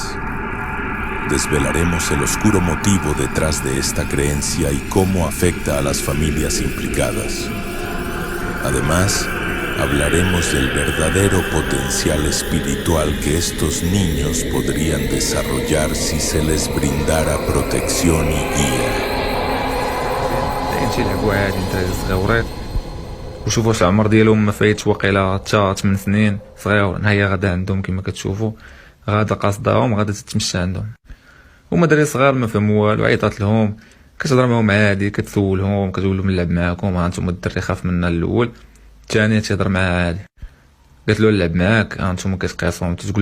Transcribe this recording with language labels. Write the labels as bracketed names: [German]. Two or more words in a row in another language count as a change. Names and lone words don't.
[Spanish] Desvelaremos el oscuro motivo detrás de esta creencia y cómo afecta a las familias implicadas. Además, hablaremos del verdadero potencial espiritual que estos niños podrían desarrollar si se les brindara protección y guía. [Arabic] تيلعبوا عادي نتا صغيورين وشوفوا واش العمر ديالهم ما فايتش واقيلا حتى 8 سنين صغيور هي غادا عندهم كما كتشوفوا غادا قاصداهم غادا تتمشى عندهم هما دراري صغار ما فهموا والو عيطات لهم كتهضر معاهم عادي كتسولهم كتقول لهم نلعب معاكم هانتوما الدري خاف منا الاول الثاني تيهضر معاه عادي قالت له نلعب معاك هانتوما كتقيسهم تقول